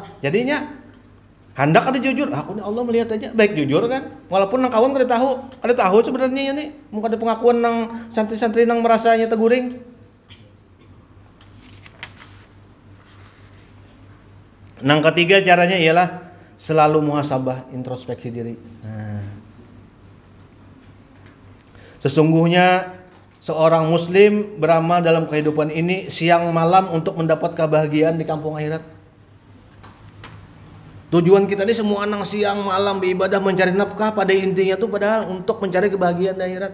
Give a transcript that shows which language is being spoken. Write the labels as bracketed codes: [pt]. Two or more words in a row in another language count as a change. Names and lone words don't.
[bjn] Jadinya hendak ada jujur. Aku nih Allah melihat aja. Baik jujur kan. Walaupun nang kawan kada tahu sebenarnya nih. Mau ada pengakuan nang santri-santri nang merasanya teguring. Nang ketiga caranya ialah selalu muhasabah, introspeksi diri. Nah. [id] Sesungguhnya seorang muslim beramal dalam kehidupan ini siang malam untuk mendapat kebahagiaan di kampung akhirat. Tujuan kita ini semua nang siang malam beribadah mencari nafkah, pada intinya tuh padahal untuk mencari kebahagiaan di akhirat.